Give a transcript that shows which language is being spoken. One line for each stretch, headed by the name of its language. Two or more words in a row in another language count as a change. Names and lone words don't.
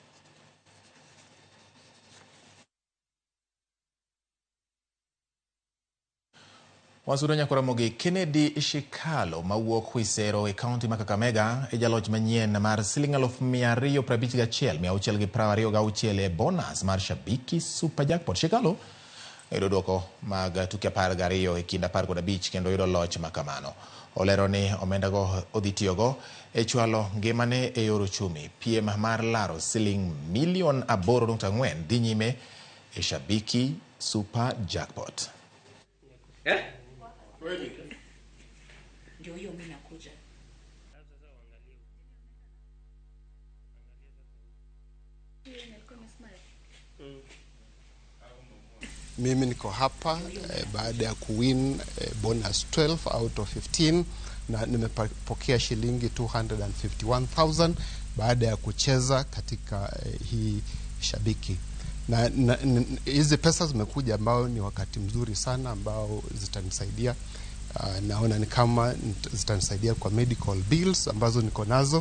Luo (Kenya and Tanzania): Wasudo nyakora mogi Kennedy Shikalo mawuok Huisero e kaunti ma Kakamega e jaloch manyien mar siling 251,626 e bonus mar Shabiki Super Jackpot. Shikalo yudo duoko mag tuke 12 e kind 15 kendo yudo loch makamano. Olero ni omenda go odhi tiyogo e chwalo ngimane e yor uchumi. Piem mar laro siling milion 8.4 dhi nyime e Shabiki Super Jackpot.
Swahili: Ndio hiyo mimi nakuja. Mimi niko hapa baada ya kuwin bonus 12
English: out of
Swahili: 15 na nimepokea shilingi 251,000 baada ya kucheza katika hii Shabiki. Na hizi pesa zimekuja ambao ni wakati mzuri sana ambao zitanisaidia. Naona ni kama zitanisaidia kwa
English: medical bills
Swahili: ambazo niko nazo.